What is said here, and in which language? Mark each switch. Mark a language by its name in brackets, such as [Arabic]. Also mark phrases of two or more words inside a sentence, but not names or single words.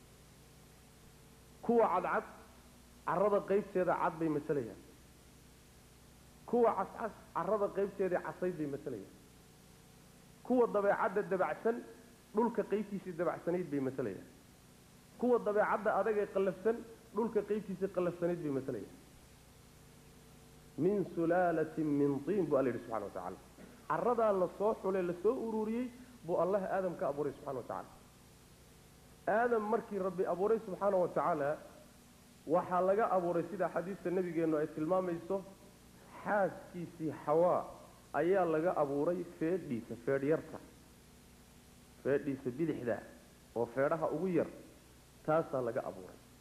[Somali] kuwa cadcad carrada qaybteeda cad bay matalayaan kuwa cascas carrada qaybteeda casayd bay matalayaan kuwa dabeecadda dabacsan dhulka qaybtiisa dabacsanayd bay matalayaan kuwa dabeecadda adag ee qallafsan dhulka qaybtiisa qallafsanayd bay matalayaan [Arabic] من سلالة من طين [Somali] bu Allah [Arabic] سبحانه وتعالى [Somali] carrada la soo xulay la soo ururiyay bu Allah aadam ka abuuray [Arabic] سبحانه وتعالى [Somali] aadam markii rabbi abuuray [Arabic] سبحانه وتعالى [Somali] waxa laga abuuray sida xadiiska nabigeenu ay tilmaamayso xaaskiisii Hawa ayaa laga abuuray feedhiisa feedhyarta feedhiisa bidixda oo feedhaha ugu yar taasa laga abuuray